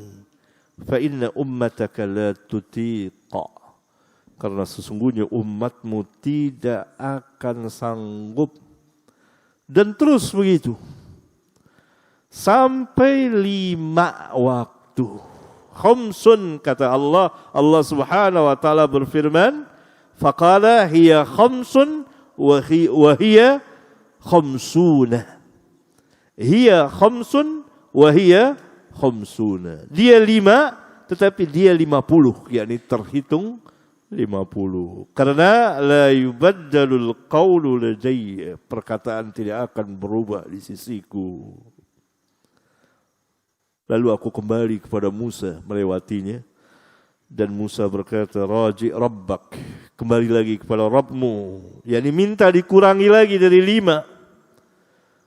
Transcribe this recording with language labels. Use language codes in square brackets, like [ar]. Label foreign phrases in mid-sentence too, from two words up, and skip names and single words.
[ar] فإن أمتك لا تطيق, [id] karena sesungguhnya umatmu tidak akan sanggup. Dan terus begitu sampai 5 waktu. [ar] خمس, kata Allah سبحانه وتعالى berfirman, فقال هي خمس وهي خمسون. هي خمس وهي خمسون. [id] Dia 5 tetapi dia 50, yakni terhitung 50. [ar] Karena لا يبدل القول لدي, [id] perkataan tidak akan berubah di sisiku. Lalu aku kembali kepada Musa melewatinya. Dan Musa berkata, [ar] راجع ربك, [id] kembali lagi kepada Rabbmu, yakni minta dikurangi lagi dari 5.